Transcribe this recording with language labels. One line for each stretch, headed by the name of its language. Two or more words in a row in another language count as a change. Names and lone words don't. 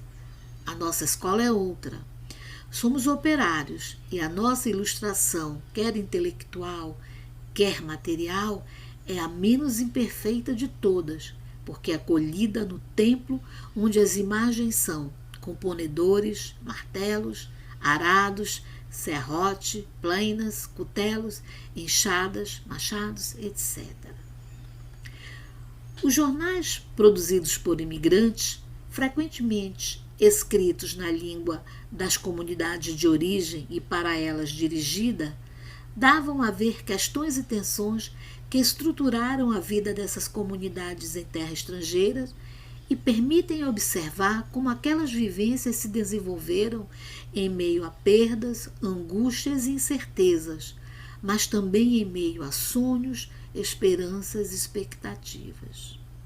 Portuguese: A nossa escola é outra. Somos operários e a nossa ilustração, quer intelectual, quer material, é a menos imperfeita de todas, porque é colhida no templo onde as imagens são componedores, martelos, arados, serrote, plainas, cutelos, enxadas, machados, etc. Os jornais produzidos por imigrantes frequentemente escritos na língua das comunidades de origem e para elas dirigida, davam a ver questões e tensões que estruturaram a vida dessas comunidades em terra estrangeira e permitem observar como aquelas vivências se desenvolveram em meio a perdas, angústias e incertezas, mas também em meio a sonhos, esperanças e expectativas.